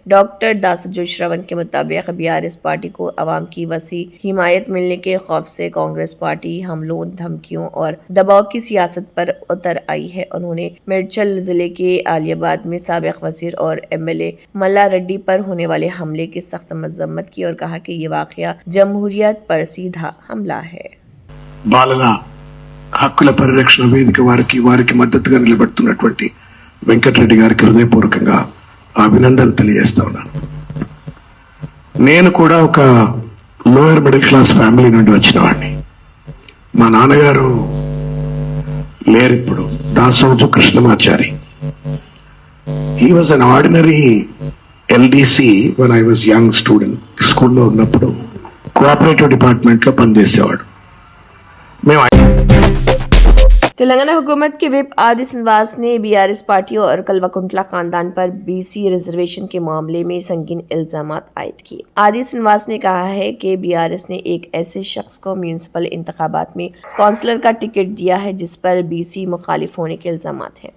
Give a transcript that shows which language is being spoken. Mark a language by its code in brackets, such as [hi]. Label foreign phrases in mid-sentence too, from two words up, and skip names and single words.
[ur] ڈاکٹر داسوجو شرون کے مطابق BRS پارٹی کو عوام کی وسیع حمایت ملنے کے خوف سے کانگریس پارٹی حملوں، دھمکیوں اور دباؤ کی سیاست پر اتر آئی ہے. انہوں نے میڈچل ضلعے کے عالی آباد میں سابق وزیر اور MLA ملا ریڈی پر ہونے والے حملے کی سخت مذمت کی اور کہا کہ یہ واقعہ جمہوریت پر سیدھا حملہ ہے. [te] బాలల హక్కుల పరిరక్షణ వేదిక వారికి మద్దతుగా నిలబడుతున్నటువంటి వెంకటరెడ్డి గారికి హృదయపూర్వకంగా అభినందనలు తెలియజేస్తా ఉన్నాను. నేను కూడా ఒక [en] lower middle class family [te] నుండి వచ్చిన వాడిని. మా నాన్నగారు లేరు ఇప్పుడు, దాసోజు కృష్ణమాచారి. [en] He was an ordinary LDC when I was young student. [te] స్కూల్లో ఉన్నప్పుడు [en] cooperative department [te] లో పనిచేసేవాడు. మేము [ur] تلنگانہ حکومت کے وہپ آدی سرینواس نے BRS پارٹی اور کلواکنٹلا خاندان پر BC ریزرویشن کے معاملے میں سنگین الزامات عائد کیے. آدی سرینواس نے کہا ہے کہ BRS نے ایک ایسے شخص کو میونسپل انتخابات میں کاؤنسلر کا ٹکٹ دیا ہے جس پر BC مخالف ہونے کے الزامات ہیں.